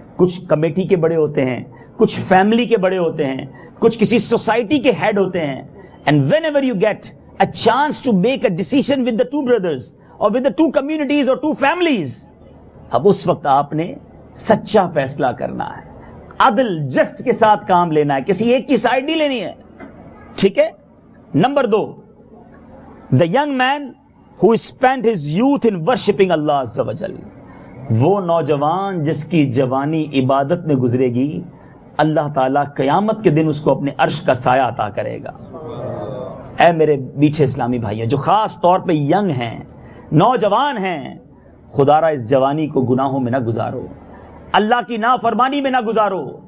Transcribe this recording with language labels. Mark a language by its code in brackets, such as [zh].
[ur] کچھ کمیٹی کے بڑے ہوتے ہیں، کچھ فیملی کے بڑے ہوتے ہیں، کچھ کسی سوسائٹی کے ہیڈ ہوتے ہیں. [en] and whenever you get a chance to make a decision with the 2 brothers [ur] اور [en] with the 2 communities [ur] اور [en] 2 families، [ur] اب اس وقت آپ نے سچا فیصلہ کرنا ہے، عدل جسٹ کے ساتھ کام لینا ہے، کسی ایک کی سائڈ نہیں لینی ہے. ٹھیک ہے. [en] Number 2، the young man who spent his youth in worshipping Allah Azza wa Jal. [ur] وہ نوجوان جس کی جوانی عبادت میں گزرے گی، اللہ تعالیٰ قیامت کے دن اس کو اپنے عرش کا سایہ عطا کرے گا. اے میرے میٹھے اسلامی بھائیوں جو خاص طور پہ ینگ ہیں، نوجوان ہیں، خدا را اس جوانی کو گناہوں میں نہ گزارو، اللہ کی نافرمانی میں نہ گزارو.